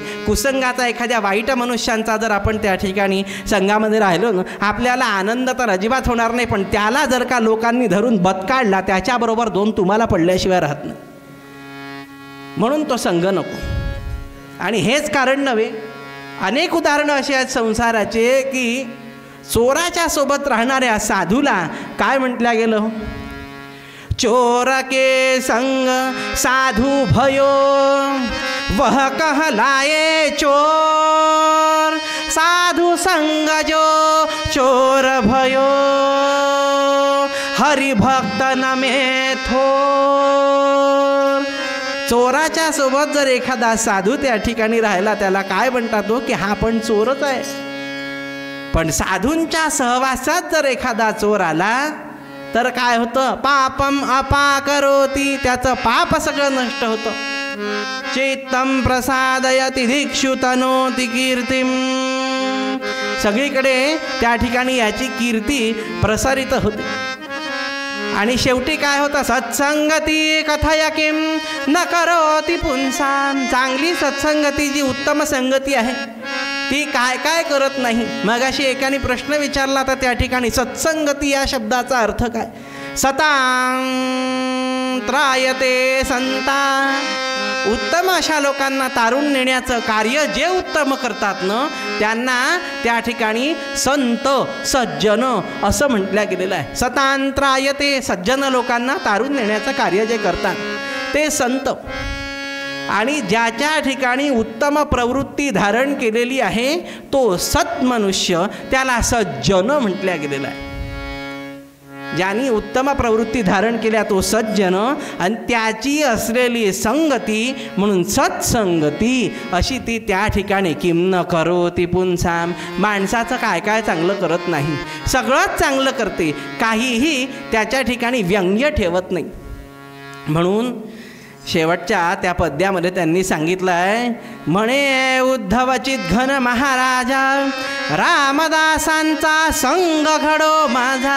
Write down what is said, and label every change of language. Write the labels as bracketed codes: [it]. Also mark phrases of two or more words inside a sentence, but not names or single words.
[mr] कुसंगाचा एखाद्या वाईट मनुष्यांचा जर आपण त्या ठिकाणी संघामध्ये राहिलो ना, आपल्याला आनंद तर अजिबात होणार नाही, पण त्याला जर का लोकांनी धरून बदकाळला त्याच्याबरोबर दोन तुम्हाला पडल्याशिवाय राहत नाही. म्हणून तो संघ नको. आणि हेच कारण नव्हे, अनेक उदाहरणं अशी आहेत संसाराचे की चोराच्या सोबत राहणाऱ्या साधूला काय म्हटलं गेलं. [hi] चोर के संग साधू भयो वह कहलाए चोर. साधु संग जो चोर भयो हरिभक्त नमे थोर. [mr] चोराच्या सोबत जर एखादा साधू त्या ठिकाणी राहिला त्याला काय म्हणतात हो की हा पण चोरच आहे. पण साधूंच्या सहवासात जर एखादा चोर आला तर काय होतं. [sa] पापम अपाकरोती. [mr] त्याचं पाप सगळं नष्ट होतं. [sa] चित्तम प्रसादयति दिक्षु तनोति कीर्तिम. [mr] सगळीकडे त्या ठिकाणी याची कीर्ती प्रसारित होते. आणि शेवटी काय होतं. [sa] सत्संगती कथय किं न करोति पुंसां. [mr] चांगली सत्संगती जी उत्तम संगती आहे ती काय काय करत नाही. मगाशी एकाने प्रश्न विचारला तर त्या ठिकाणी सत्संगती या शब्दाचा अर्थ काय. [sa] सतां त्रायते संता. [mr] उत्तम अशा लोकांना तारून नेण्याचं कार्य जे उत्तम करतात ना त्यांना त्या ठिकाणी संत सज्जन असं म्हटलं गेलेलं आहे. [sa] सतां त्रायते. [mr] सज्जन लोकांना तारून नेण्याचं कार्य जे करतात ते संत. आणि ज्याच्या ठिकाणी उत्तम प्रवृत्ती धारण केलेली आहे तो सत्मनुष्य, त्याला सज्जन म्हटलं गेलेलं आहे. ज्यांनी उत्तम प्रवृत्ती धारण केल्या तो सज्जन, आणि त्याची असलेली संगती म्हणून सत्संगती अशी ती त्या ठिकाणी. [sa] किं न करोति पुंसां. [mr] माणसाचं काय काय चांगलं करत नाही, सगळंच चांगलं करते, काहीही त्याच्या ठिकाणी व्यंग्य ठेवत नाही. म्हणून शेवटच्या त्या पद्यामध्ये त्यांनी सांगितलं आहे. म्हणे उद्धवचित घन महाराजा रामदासांचा संग घडो माझा.